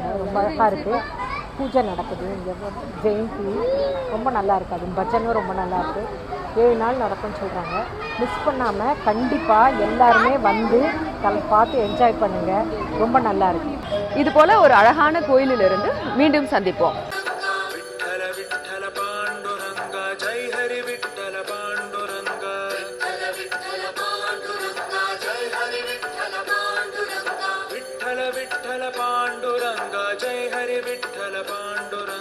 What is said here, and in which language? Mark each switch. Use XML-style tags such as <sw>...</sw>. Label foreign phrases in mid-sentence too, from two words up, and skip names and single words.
<ta>ரொம்ப அழகாக இருக்குது. பூஜை நடக்குது இங்கே. ஜெயந்தி ரொம்ப நல்லா இருக்குது. அது பஜனும் ரொம்ப நல்லாயிருக்கு. 7 நாள் நடக்கும்னு சொல்கிறாங்க. மிஸ் பண்ணாமல் கண்டிப்பாக எல்லாருமே வந்து பார்த்து என்ஜாய் பண்ணுங்கள். ரொம்ப நல்லா இருக்குது. இது போல ஒரு அழகான கோயிலிலிருந்து மீண்டும் சந்திப்போம்.</ta> <mr>विठ्ठल विठ्ठल पांडुरंग जय हरि विठ्ठल पांडुरंग विठ्ठल विठ्ठल पांडुरंग जय हरि विठ्ठल पांडुरंग विठ्ठल विठ्ठल पांडुरंग जय हरि विठ्ठल पांडुरंग</mr>